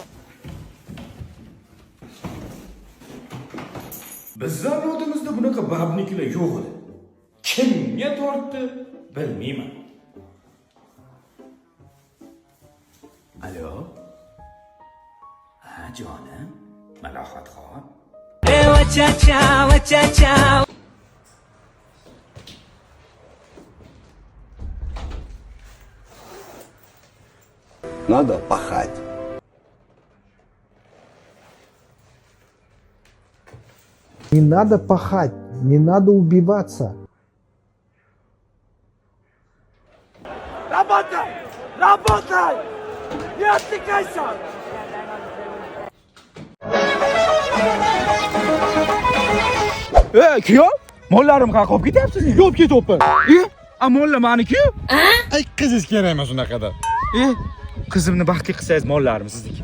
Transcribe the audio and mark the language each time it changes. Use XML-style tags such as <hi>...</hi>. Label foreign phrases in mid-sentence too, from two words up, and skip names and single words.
<uz>Biz zavodimizda bunaqa babnikilar yo'q edi. Kimga tortdi, bilmayman. Alo. Ha, jonim. Malohatxon. Cha.</uz> <ru>Надо пахать. Не надо пахать, не надо убиваться. Работай! Не отвлекайся!</ru> <uz>Kuyov, mollarim qaqib ketyapsiz? Yo'q ketyapman. Molla meniki-ku? Ay qizingiz kerak emas unaqada. Qizimni baxtli qilsangiz mollarim sizniki.</uz>